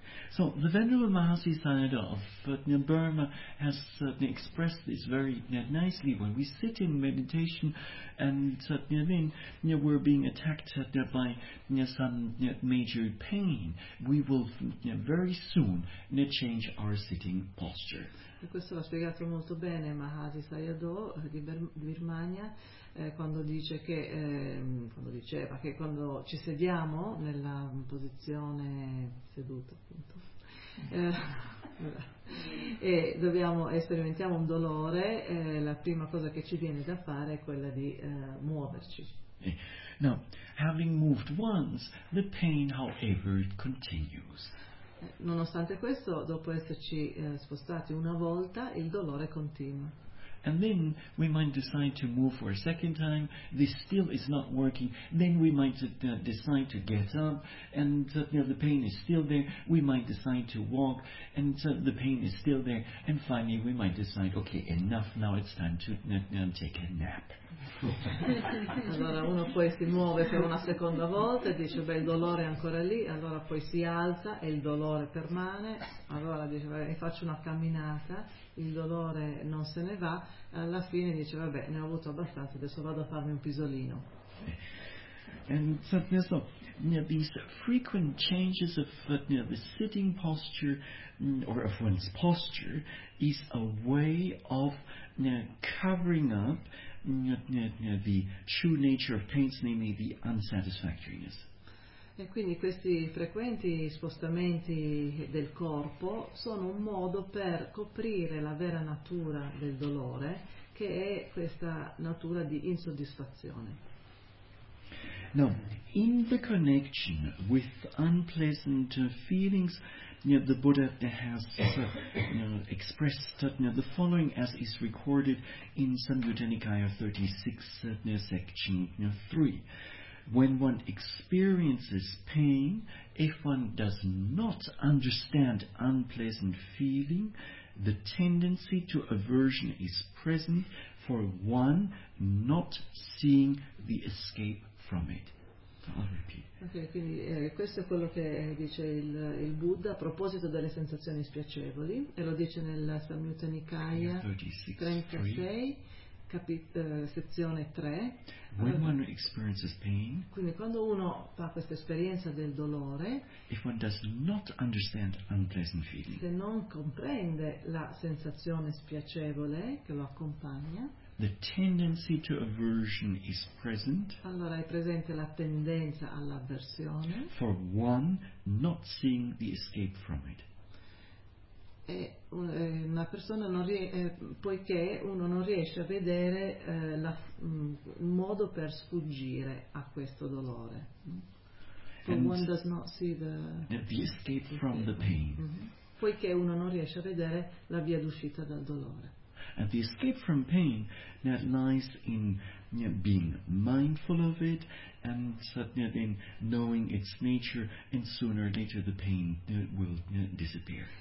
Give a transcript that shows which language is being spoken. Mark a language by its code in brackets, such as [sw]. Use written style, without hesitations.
[en] So the Venerable Mahasiddhanta of Burma has expressed this very nicely. When we sit in meditation, and we're being attacked by some major pain, we will very soon change our sitting posture. [it] E questo l'ha spiegato molto bene Mahasi Sayadaw di Birmania, quando diceva che quando ci sediamo nella posizione seduta, appunto, sperimentiamo un dolore, la prima cosa che ci viene da fare è quella di muoverci. [en] Now, having moved once, the pain, however, it continues. [it] Nonostante questo, dopo esserci spostati una volta, il dolore continua. [en] And then we might decide to move for a second time. This still is not working. Then we might decide to get up, and the pain is still there. We might decide to walk, and the pain is still there. And finally, we might decide, okay, enough. Now it's time to take a nap. [it] Allora uno poi si muove per una seconda volta e dice, beh, il dolore è ancora lì. Allora poi si alza e il dolore permane. Allora dice, beh, faccio una camminata, il dolore non se ne va. Alla fine dice, vabbè, ne ho avuto abbastanza, adesso vado a farmi un pisolino. [en] And so these frequent changes of the sitting posture or of one's posture is a way of covering up the true nature of pains, namely the unsatisfactoriness. [it] E quindi questi frequenti spostamenti del corpo sono un modo per coprire la vera natura del dolore, che è questa natura di insoddisfazione. [en] Now, in the connection with unpleasant feelings, the Buddha has expressed the following, as is recorded in Samyutta Nikaya 36, section 3. When one experiences pain, if one does not understand unpleasant feeling, the tendency to aversion is present for one not seeing the escape from it. [it] Ok, quindi questo è quello che dice il Buddha a proposito delle sensazioni spiacevoli, e lo dice nel Samyutta Nikaya 36, sezione 3. [en] When one experiences pain, [it] quindi quando uno fa questa esperienza del dolore, [en] if one does not understand unpleasant feeling, [it] se non comprende la sensazione spiacevole che lo accompagna, [en] the tendency to aversion is present. [it] Allora è presente la tendenza all'avversione. [en] For one not seeing the escape from it. [it] E una persona poiché uno non riesce a vedere un modo per sfuggire a questo dolore. [en] For and one does not see the escape from the pain. Mm-hmm. [it] Poiché uno non riesce a vedere la via d'uscita dal dolore. [en] And the escape from pain that lies in being mindful of it, and in knowing its nature, and sooner or later the pain will disappear.